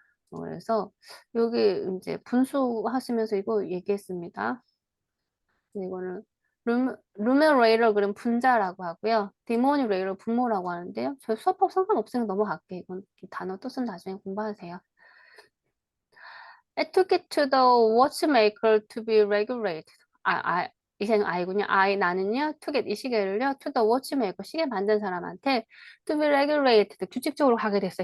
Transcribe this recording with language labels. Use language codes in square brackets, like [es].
[ko] 그래서 여기 이제 분수하시면서 이거 얘기했습니다. 이거는 루메레이터 그럼 분자라고 하고요. 디모니레이터 분모라고 하는데요. 저희 수업하고 상관없으니까 넘어갈게요. 이건 단어 뜻은 나중에 공부하세요. [en] I took it to the watchmaker to be regulated. [ko] 이제는 I군요. 나는요, [en] took it, [ko] 이 시계를요, [en] to the watchmaker, [ko] 시계 만든 사람한테 [en] to be regulated, [ko] 규칙적으로 가게 됐어요.